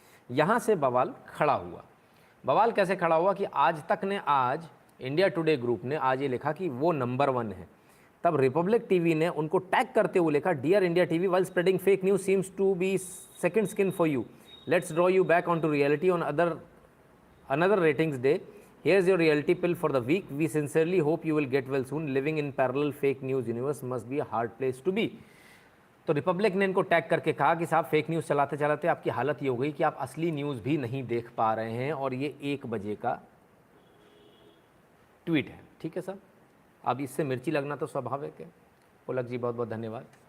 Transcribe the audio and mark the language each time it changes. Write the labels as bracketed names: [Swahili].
[Hindi] यहाँ से बवाल खड़ा हुआ। बवाल कैसे खड़ा हुआ कि आज तक ने, आज इंडिया टुडे ग्रुप ने आज ये लिखा कि वो नंबर 1 है। तब रिपब्लिक टीवी ने उनको टैग करते हुए लिखा, [English] Dear India TV, while spreading fake news seems to be second skin for you, let's draw you back on to reality on another ratings day. Here's your reality pill for the week. We sincerely hope you will get well soon. Living in parallel fake news universe must be a hard place to be. [Hindi] तो Republic ने इनको tag करके कहा कि साहब fake news चलाते चलाते आपकी हालत ये हो गई कि आप असली न्यूज़ भी नहीं देख पा रहे हैं, और ये 1 बजे का ट्वीट है। ठीक है सर, अब इससे मिर्ची लगना तो स्वाभाविक है। पुलक जी बहुत बहुत धन्यवाद।